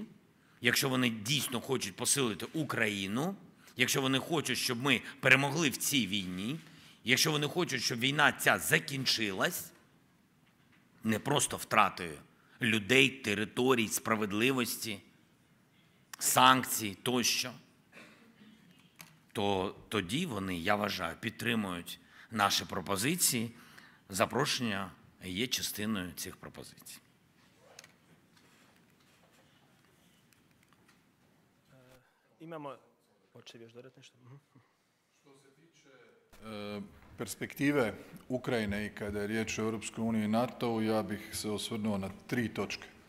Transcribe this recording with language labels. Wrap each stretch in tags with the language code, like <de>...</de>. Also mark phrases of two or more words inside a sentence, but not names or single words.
<uk>Якщо вони дійсно хочуть посилити Україну, якщо вони хочуть, щоб ми перемогли в цій війні, якщо вони хочуть, щоб війна ця закінчилась, не просто втратою людей, територій, справедливості, санкцій тощо, то тоді вони, я вважаю, підтримують наші пропозиції. Запрошення є частиною цих пропозицій.</uk> <hr>Imamo, hoćete još dodati nešto? Što se tiče perspektive Ukrajine i kada je riječ o Europskoj uniji i NATO-u, ja bih se osvrnuo na 3 točke.</hr>